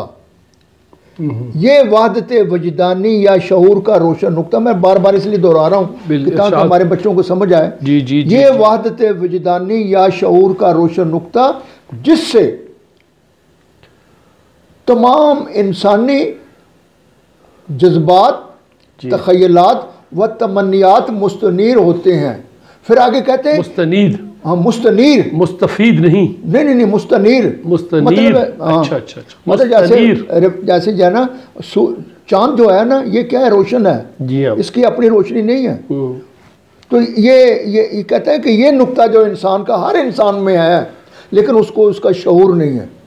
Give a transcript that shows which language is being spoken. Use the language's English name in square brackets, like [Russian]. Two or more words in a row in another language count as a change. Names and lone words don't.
[Urdu] یہ وحدت وجدانی یا شعور کا روشن نقطہ. میں بار بار اس لیے دہرا رہا ہوں تاکہ ہمارے بچوں کو سمجھ آئے. یہ وحدت وجدانی یا شعور کا روشن نقطہ جس سے تمام انسانی جذبات، تخیلات و تمنیات مستنیر ہوتے ہیں. پھر آگے کہتے ہیں مستنیر. ہاں مستنیر، مستفید نہیں، نہیں مستنیر. مستنیر. اچھا اچھا. مطلب جیسے جو ہے نا چاند جو ہے نا یہ کیا ہے، روشن ہے. جی ہاں. اس کی اپنی روشنی نہیں ہے. تو یہ کہتا ہے کہ یہ نقطہ جو انسان کا ہر انسان میں ہے لیکن اس کو اس کا شعور نہیں ہے.